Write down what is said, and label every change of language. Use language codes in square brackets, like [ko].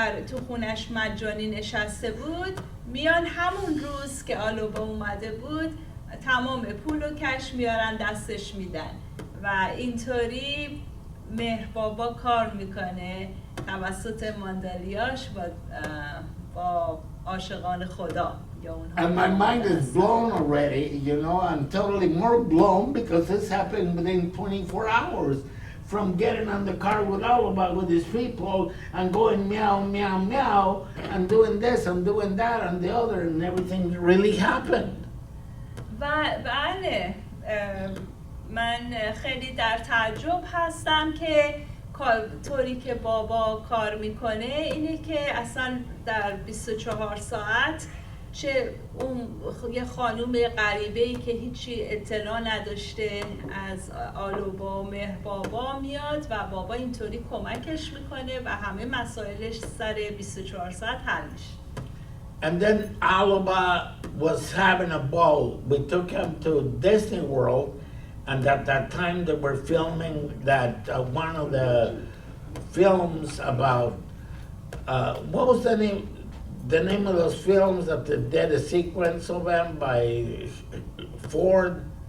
[fa] تو خونش مجانی نشسته بود میان همون روز که آلوبا اومده بود تمام پول و کش میارن دستش میدن و اینطوری مهر بابا کار میکنه توسط ماندالیاش با عاشقان خدا یا اونها. [en] And my mind is blown already, you know, I'm totally more blown because this happened within 24 hours from getting on the car with Oliver with his people and going meow, meow, meow and doing this and doing that and the other and everything really happened. [fa] بله من خیلی در تعجب هستم که طوری که بابا کار میکنه اینه که اصلا در 24 ساعت چه اون یه خانوم غریبه‌ای که هیچی اطلاع نداشته از آلوبا و مهر بابا میاد و بابا اینطوری کمکش میکنه و همه مسائلش سر 24 ساعت حل میشه. [en] And then Alaba was having a ball. We took him to Disney World, and at that time they were filming that one of the films about what was the name? The name of those films that they did a sequence of them by Ford.